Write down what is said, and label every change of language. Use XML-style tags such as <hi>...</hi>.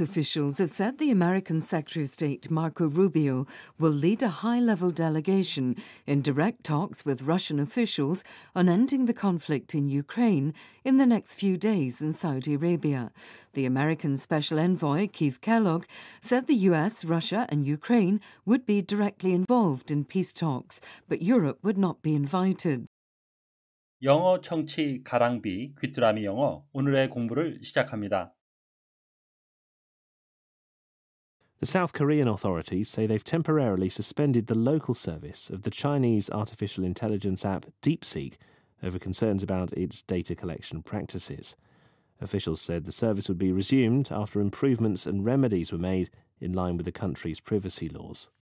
<en>officials have said the American Secretary of State Marco Rubio will lead a high-level delegation in direct talks with Russian officials on ending the conflict in Ukraine in the next few days in Saudi Arabia. The American Special Envoy, Keith Kellogg, said the U.S., Russia and Ukraine would be directly involved in peace talks, but Europe would not be invited.</en> <ko>영어 청취 가랑비 귀뚜라미 영어 오늘의 공부를 시작합니다.</ko> <en>The South Korean authorities say they've temporarily suspended the local service of the Chinese artificial intelligence app DeepSeek over concerns about its data collection practices. Officials said the service would be resumed after improvements and remedies were made in line with the country's privacy laws.</en>